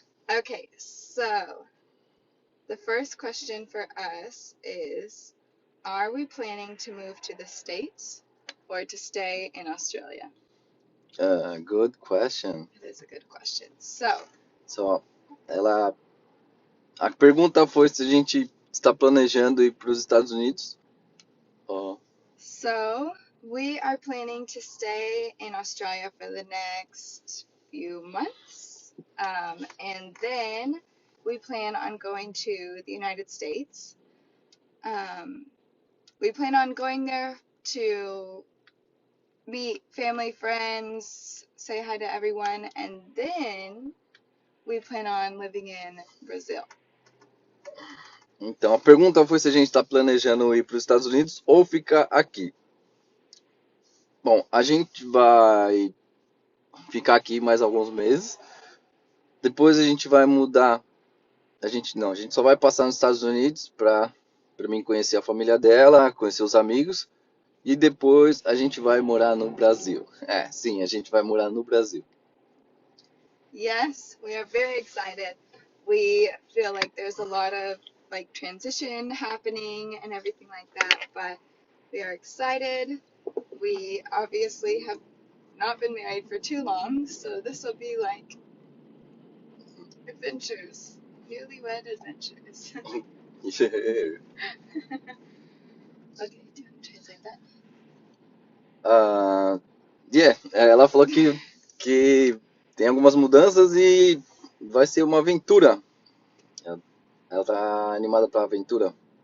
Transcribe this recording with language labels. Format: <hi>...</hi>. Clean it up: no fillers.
<en>Okay, so the first question for us is, are we planning to move to the States or to stay in Australia? Good question. It is a good question. So,</en> <pt>a pergunta foi se a gente está planejando ir para os Estados Unidos.</pt> <en>So we are planning to stay in Australia for the next few months. And then we plan on going to the United States. We plan on going there to meet family, friends, say hi to everyone, and then we plan on living in Brazil.</en> <pt>Então, a pergunta foi se a gente está planejando ir para os Estados Unidos ou ficar aqui. Bom, a gente vai ficar aqui mais alguns meses. Depois a gente vai mudar. A gente só vai passar nos Estados Unidos para mim conhecer a família dela, conhecer os amigos. E depois a gente vai morar no Brasil. Sim, a gente vai morar no Brasil.</pt> <en>Yes, we are very excited. We feel like there's a lot of transition happening and everything like that, but we are excited. We obviously have not been married for too long, so this will be like adventures, newlywed adventures. Yeah. Okay, do you want to translate that?</en> <pt>Ela falou que tem algumas mudanças e vai ser uma aventura. Ela tá animada para a aventura.</pt>